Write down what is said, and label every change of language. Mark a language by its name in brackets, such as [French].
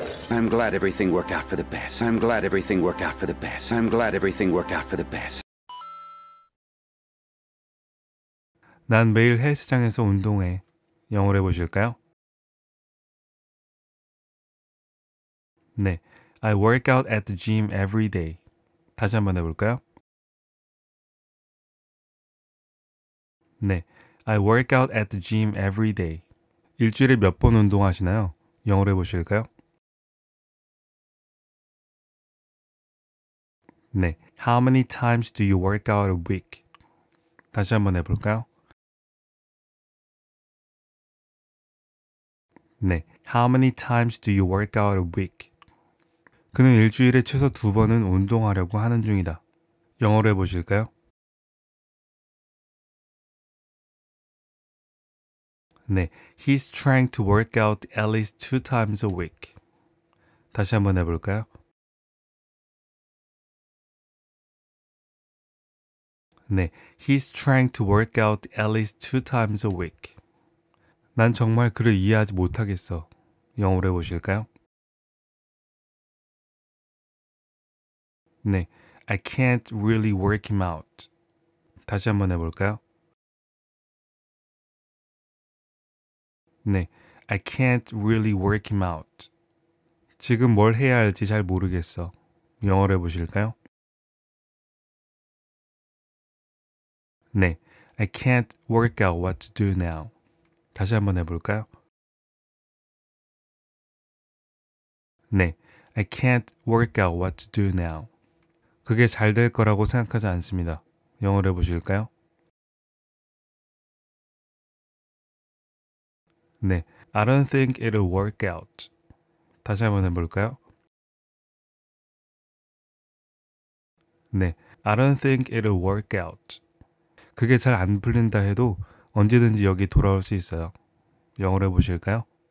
[English] I'm glad everything worked out for the best. I'm glad everything worked out for the best. I'm glad everything worked out for the best. [Korean] 난 매일 헬스장에서 운동해. 영어로 해보실까요? [English] 네, I work out at the gym every day. [Korean] 다시 한번 해볼까요? [English] 네, I work out at the gym every day. [Korean] 일주일에 몇 번 운동하시나요? 영어로 해보실까요? [English] 네, How many times do you work out a week? [Korean] 다시 한번 해볼까요? [English] 네, How many times do you work out a week? [Korean] 그는 일주일에 최소 2번은 운동하려고 하는 중이다. 영어로 해보실까요? [English] 네, He's trying to work out at least 2 times a week. [Korean] 다시 한번 해볼까요? [English] 네, He's trying to work out at least 2 times a week. [Korean] 난 정말 그를 이해하지 못하겠어. 영어로 해보실까요? [English] 네, I can't really work him out. [Korean] 다시 한번 해볼까요? [English] 네, I can't really work him out. [Korean] 지금 뭘 해야 할지 잘 모르겠어. 영어로 해보실까요? [English] 네, I can't work out what to do now. [Korean] 다시 한번 해볼까요? [English] 네, I can't work out what to do now. [Korean] 그게 잘 될 거라고 생각하지 않습니다. 영어로 해보실까요? [English] 네, I don't think it'll work out. [Korean] 다시 한번 해볼까요? [English] 네, I don't think it'll work out. [Korean] 그게 잘 안 풀린다 해도 언제든지 여기 돌아올 수 있어요. 영어로 해보실까요?